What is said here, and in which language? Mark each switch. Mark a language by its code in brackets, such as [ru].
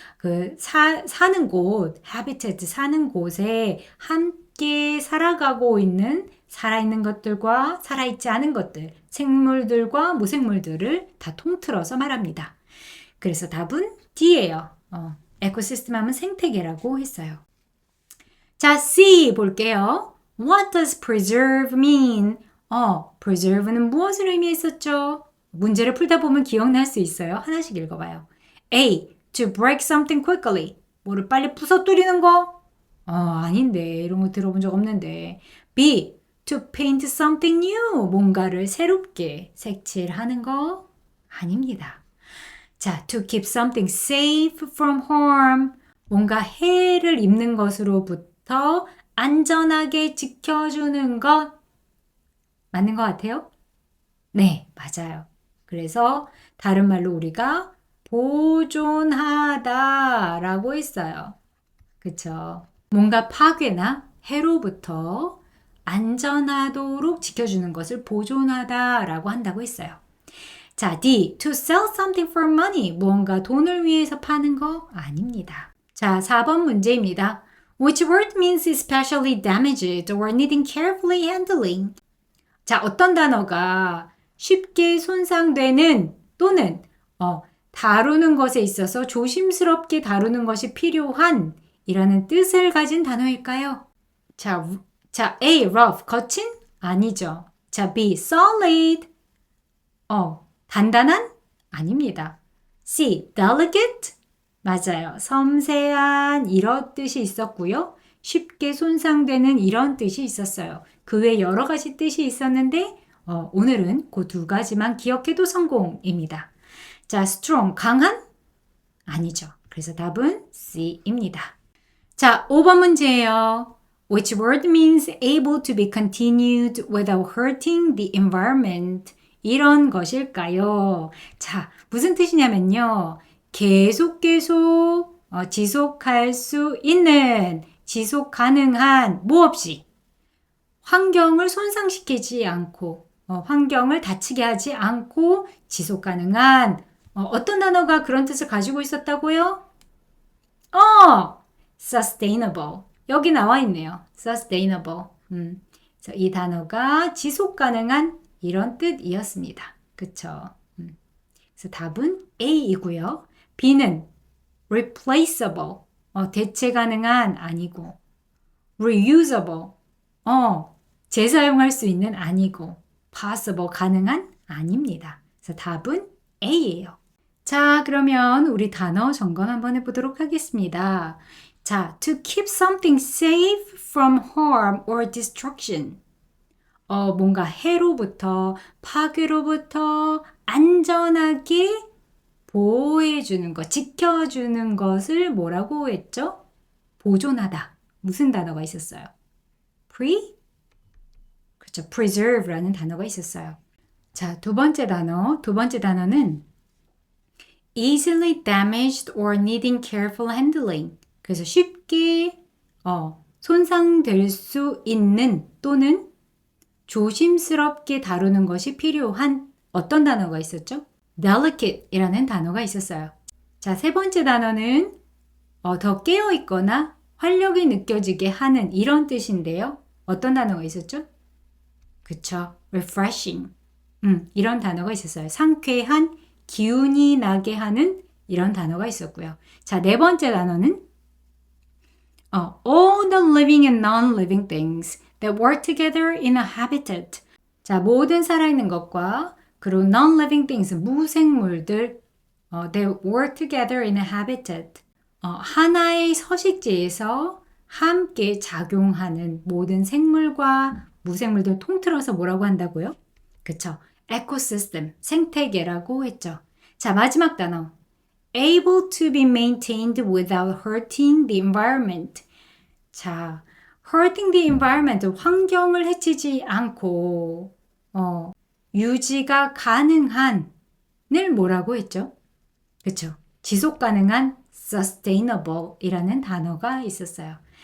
[ko] 그 사는 곳, habitat 사는 곳에 함께 살아가고 있는 살아있는 것들과 살아있지 않은 것들, 생물들과 무생물들을 다 통틀어서 말합니다. 그래서 답은 D예요. 에코시스템 하면 생태계라고 했어요. 자, C 볼게요. [en] What does preserve mean? [ko] preserve는 무엇을 의미했었죠? 문제를 풀다 보면 기억날 수 있어요. 하나씩 읽어봐요. A. [en] To break something quickly. [ko] 뭐를 빨리 부서뜨리는 거? 아닌데. 이런 거 들어본 적 없는데. B. [en] To paint something new. [ko] 뭔가를 새롭게 색칠하는 거 아닙니다. [en] 자, to keep something safe from harm. [ko] 뭔가 해를 입는 것으로부터 안전하게 지켜주는 것 맞는 것 같아요? 네, 맞아요. 그래서 다른 말로 우리가 보존하다 라고 했어요. 그쵸? 뭔가 파괴나 해로부터 안전하도록 지켜주는 것을 보존하다 라고 한다고 했어요. 자, D. [en] To sell something for money. [ko] 무언가 돈을 위해서 파는 거 아닙니다. 자, 4번 문제입니다. [en] Which word means especially damaged or needing carefully handling? [ko] 자, 어떤 단어가 쉽게 손상되는 또는 다루는 것에 있어서 조심스럽게 다루는 것이 필요한 이라는 뜻을 가진 단어일까요? 자, A. rough. 거친? 아니죠. 자, B. solid. 단단한? 아닙니다. C. delicate? 맞아요. 섬세한 이런 뜻이 있었고요. 쉽게 손상되는 이런 뜻이 있었어요. 그 외 여러 가지 뜻이 있었는데 오늘은 그 두 가지만 기억해도 성공입니다. 자, strong. 강한? 아니죠. 그래서 답은 C입니다. 자, 5번 문제예요. [en] Which word means able to be continued without hurting the environment? [ko] 이런 것일까요? 자, 무슨 뜻이냐면요. 계속 지속할 수 있는, 지속 가능한, 뭐 없이 환경을 손상시키지 않고, 환경을 다치게 하지 않고 지속 가능한 어떤 단어가 그런 뜻을 가지고 있었다고요? sustainable. 여기 나와 있네요. sustainable. 그래서 이 단어가 지속 가능한 이런 뜻이었습니다. 그쵸? 그래서 답은 A이고요. B는 replaceable. 대체 가능한 아니고 reusable. 재사용할 수 있는 아니고 possible 가능한 아닙니다. 그래서 답은 A예요. 자, 그러면 우리 단어 점검 한번 해보도록 하겠습니다. [en] 자, to keep something safe from harm or destruction. [ko] 뭔가 해로부터, 파괴로부터 안전하게 보호해주는 것, 지켜주는 것을 뭐라고 했죠? 보존하다. 무슨 단어가 있었어요? 그렇죠. preserve라는 단어가 있었어요. 자, 두 번째 단어는 [en] easily damaged or needing careful handling. [ko] 그래서 쉽게 손상될 수 있는 또는 조심스럽게 다루는 것이 필요한 어떤 단어가 있었죠? delicate 이라는 단어가 있었어요. 자, 세 번째 단어는 더 깨어있거나 활력이 느껴지게 하는 이런 뜻인데요. 어떤 단어가 있었죠? 그쵸. refreshing. 이런 단어가 있었어요. 상쾌한, 기운이 나게 하는 이런 단어가 있었고요. 자, 네 번째 단어는 [en] all the living and non-living things that work together in a habitat. 자, [ko] 모든 살아있는 것과 그리고 [en] non-living things, [ko] 무생물들 [en] they work together in a habitat. [ko] 하나의 서식지에서 함께 작용하는 모든 생물과 무생물들 통틀어서 뭐라고 한다고요? 그쵸. 에코시스템, 생태계라고 했죠. 자, 마지막 단어. [en] able to be maintained without hurting the environment. [ko] 자, [en] hurting the environment, [ko] 환경을 해치지 않고 유지가 가능한을 뭐라고 했죠? 그쵸. 지속 가능한 sustainable 이라는 단어가 있었어요.